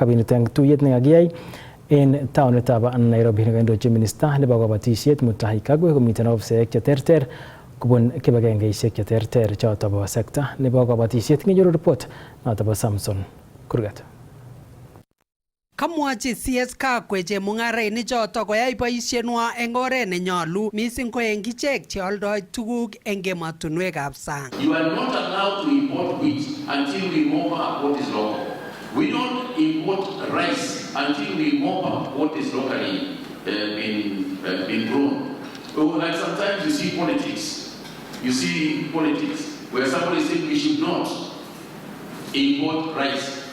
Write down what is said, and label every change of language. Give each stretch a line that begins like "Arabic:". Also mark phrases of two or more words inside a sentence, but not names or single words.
Kalenjin: Kabinet eng tuyet nekakiyai en taonitab Nairobi nekindochin minista nebo kabatishet Mutahi Kagwe komiten ofisaek cheterter kubun kibagengeishek cheterter choto bo sekta nebo kabatishet. Kinyoru report noto bo Samson Kurgat. Kamwachi CS Kagwe chemung'arainik choto koyai boishenwa eng oret nenyolu mising ko eng ichek cheoldoi tuguk eng emotinwekab sang.
English: You are not allowed to import wheat until we mop up what is local. We don't import rice until we mop up what is locally been grown. Like sometimes you see politics. You see politics where somebody said we should not import rice.